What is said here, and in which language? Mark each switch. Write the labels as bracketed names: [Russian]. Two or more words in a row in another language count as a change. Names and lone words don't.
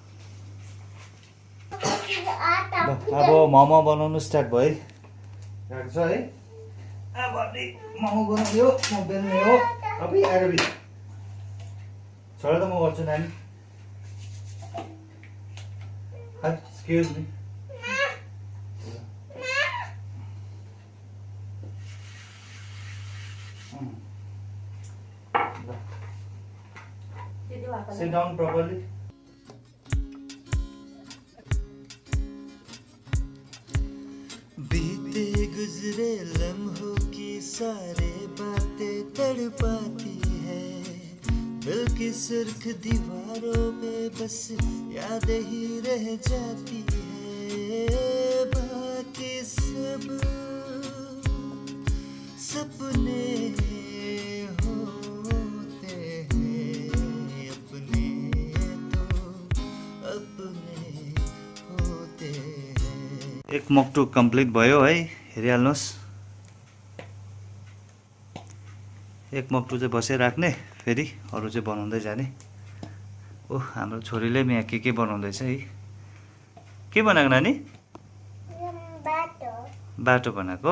[Nepali] अब मोमो बनाउनु स्टार्ट भइरहेको छ है। अब मोमो बनाउने हो, म बेल्ने हो। अब आएर छोड त म गर्छु नानी। [English] excuse me. Sit down properly. [Hindi] बीते गुजरे लम्हों की सारे बातें तड़पाती है। दिल की सुर्ख दीवारों में बस यादें ही रह जाती है। बाकी सब सपने होते हैं, अपने तो अपने होते हैं। [Nepali] एक मक्टु कम्प्लिट भयो है, हेरिहाल्नुहोस्। एक मक्टु चाहिँ बसिराख्ने, फेरि अरू चाहिँ बनाउँदै जाने। ओह, हाम्रो छोरीले पनि यहाँ के बनाउँदैछ है। के बनाएको नानी? बाटो बनाएको।